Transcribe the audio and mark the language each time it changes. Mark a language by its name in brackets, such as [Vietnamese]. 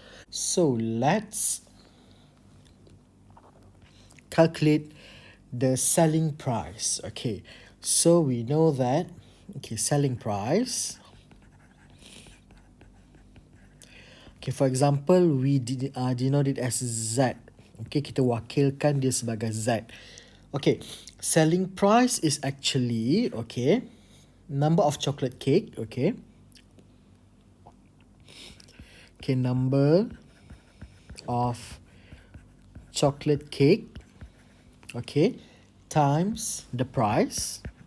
[English] So let's calculate the selling price. Okay, so we know that, okay, selling price. Okay, for example, we denote it as Z. [Malay] Okay, kita wakilkan dia sebagai Z. [English] Okay, selling price is actually, okay, number of chocolate cake, okay. Okay, number of chocolate cake, okay, times the price.